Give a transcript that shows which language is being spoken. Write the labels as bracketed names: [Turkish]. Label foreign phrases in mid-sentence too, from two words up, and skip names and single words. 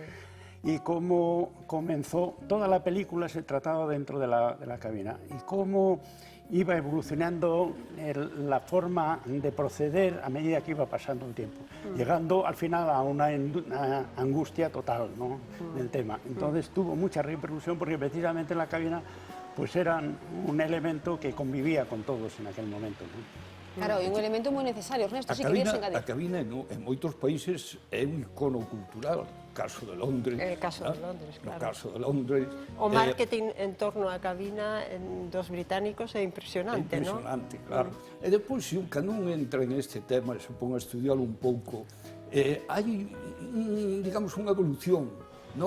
[Spanish] Y cómo comenzó, toda la película se trataba dentro de la cabina, y cómo iba evolucionando la forma de proceder a medida que iba pasando el tiempo, llegando al final a una angustia total, ¿no? Del tema. Entonces tuvo mucha repercusión porque precisamente la cabina pues eran un elemento que convivía con todos en aquel momento, ¿no? [Galician] Claro, é un elemento moi necesario. Ernesto, si querías engadir. A cabina en moitos países é un icono cultural. O caso de Londres. [Spanish] El caso de Londres, claro. [Galician] O caso de Londres. O marketing en torno á cabina dos británicos é impresionante, non? É impresionante, claro. E depois, cando un entra en este tema e se pon a estudiarlo un pouco, hai, digamos, unha evolución, non?